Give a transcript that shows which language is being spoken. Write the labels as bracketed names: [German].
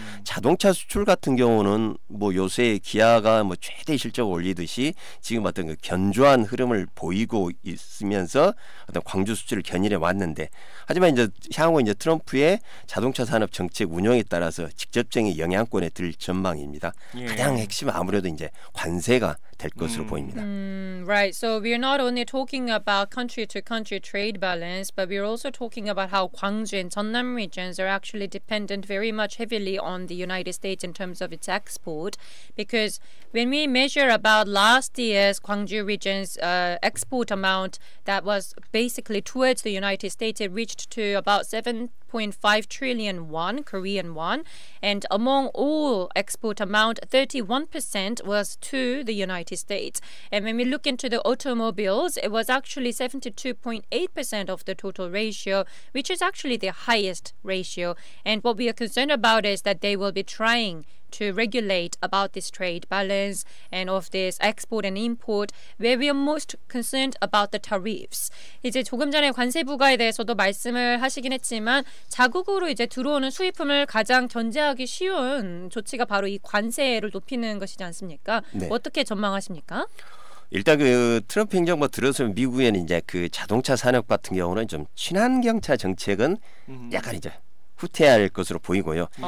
[Korean] 자동차 수출 같은 경우는 뭐 요새 기아가 뭐 최대 실적을 올리듯이 지금 어떤 그 견조한 흐름을 보이고 있으면서 어떤 광주 수출을 견인해 왔는데, 하지만 이제 향후 이제 트럼프의 자동차 산업 정책 운영에 따라서 직접적인 영향권에 들 전망입니다. 가장 핵심은 아무래도 이제 관세가 될 것으로 보입니다. [English] Right. So we're not only talking about country-to-country trade balance, but we're also talking about how Gwangju and Jeonnam regions are actually dependent very much heavily on the United States in terms of its export. Because when we measure about last year's Gwangju region's export amount that was basically towards the United States, it reached to about 7.5 trillion won, Korean won, and among all export amount, 31% was to the United States. And when we look into the automobiles, it was actually 72.8% of the total ratio, which is actually the highest ratio. And what we are concerned about is that they will be trying to regulate about this trade balance and of this export and import, where we are most concerned about the tariffs. [Korean] 이제 조금 전에 관세 부과에 대해서도 말씀을 하시긴 했지만 자국으로 이제 들어오는 수입품을 가장 견제하기 쉬운 조치가 바로 이 관세를 높이는 것이지 않습니까? 어떻게 전망하십니까? 일단 그 트럼프 행정부 들어서 미국에는 이제 그 자동차 산업 같은 경우는 좀 친환경차 정책은 약간 이제 후퇴할 것으로 보이고요.